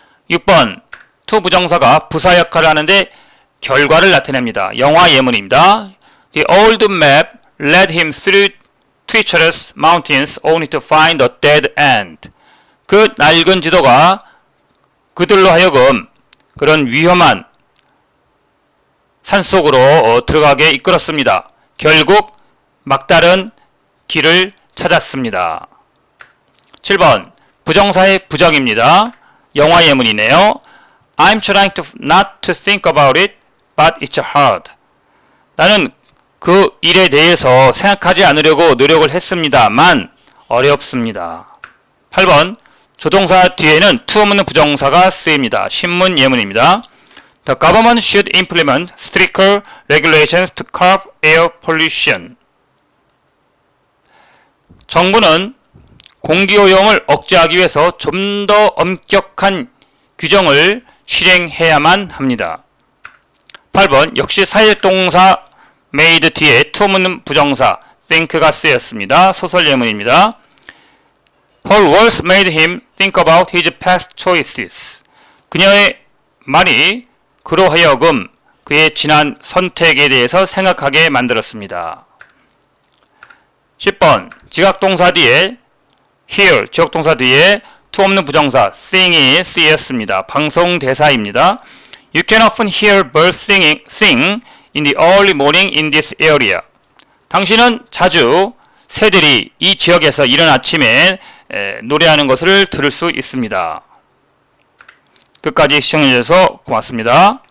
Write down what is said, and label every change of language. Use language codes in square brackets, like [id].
[ko] 6번 to 부정사가 부사 역할을 하는데 결과를 나타냅니다. 영화 예문입니다. [en] The old map led him through treacherous mountains only to find a dead end. [ko] 그 낡은 지도가 그들로 하여금 그런 위험한 산속으로 들어가게 이끌었습니다. 결국 막다른 길을 찾았습니다. 7번 부정사의 부정입니다. 영화 예문이네요. [en] I'm trying to not to think about it, but it's hard. [ko] 나는 그 일에 대해서 생각하지 않으려고 노력을 했습니다만 어렵습니다. 8번 조동사 뒤에는 to 없는 부정사가 쓰입니다. 신문 예문입니다. [en] The government should implement stricter regulations to curb air pollution. [ko] 정부는 공기오염을 억제하기 위해서 좀 더 엄격한 규정을 실행해야만 합니다. 8번 역시 사역동사 made 뒤에 to 없는 부정사 think가 쓰였습니다. 소설 예문입니다. [en] Her words made him think about his past choices. [ko] 그녀의 말이 그로 하여금 그의 지난 선택에 대해서 생각하게 만들었습니다. 10번 지각동사 뒤에 hear, 지역동사 뒤에 to 없는 부정사 sing이 쓰였습니다. 방송 대사입니다. [en] You can often hear birds sing in the early morning in this area. [ko] 당신은 자주 새들이 이 지역에서 이른 아침에 노래하는 것을 들을 수 있습니다. 끝까지 시청해 주셔서 고맙습니다.